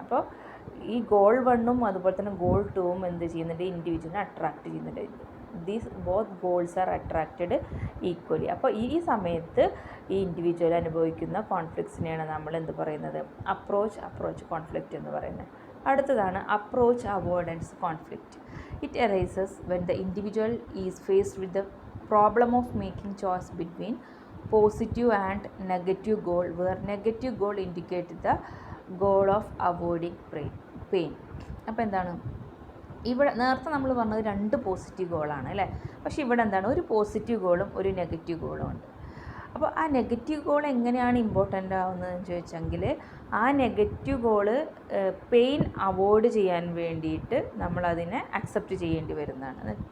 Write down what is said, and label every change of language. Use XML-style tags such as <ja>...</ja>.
<ml>അപ്പോൾ ഈ ഗോൾ 1ഉം അതുപോലെ തന്നെ ഗോൾ 2ഉം എന്ത് ചെയ്യുന്നുണ്ട്? ഇൻഡിവിജ്വലിനെ അട്രാക്റ്റ് ചെയ്യുന്നുണ്ട്.</ml> <en>Both goals are attracted equally.</en> <ml>അപ്പോൾ ഈ സമയത്ത് ഈ ഇൻഡിവിജ്വൽ അനുഭവിക്കുന്ന കോൺഫ്ലിക്ട്സിനെയാണ് നമ്മൾ എന്ത് പറയുന്നത്? അപ്രോച്ച് കോൺഫ്ലിക്റ്റ് എന്ന് പറയുന്നത്. അടുത്തതാണ് approach avoidance conflict.</ml> <en>It arises when the individual is faced with the problem of making choice between positive and negative goal, where negative goal indicates the goal of avoiding pain.</en> <ml>അപ്പോൾ എന്താണ് ഇവിടെ നേരത്തെ നമ്മൾ പറഞ്ഞത് 2 positive ഗോളാണ് അല്ലേ? പക്ഷേ ഇവിടെ എന്താണ്? ഒരു പോസിറ്റീവ് ഗോളും ഒരു നെഗറ്റീവ് ഗോളും ഉണ്ട്. അപ്പോൾ ആ നെഗറ്റീവ് ഗോൾ എങ്ങനെയാണ് ഇമ്പോർട്ടൻ്റ് ആവുന്നതെന്ന് ചോദിച്ചെങ്കിൽ, ആ നെഗറ്റീവ് ഗോള് പെയിൻ അവോയ്ഡ് ചെയ്യാൻ വേണ്ടിയിട്ട് നമ്മളതിനെ അക്സെപ്റ്റ് ചെയ്യേണ്ടി വരുന്നതാണ്.</ml>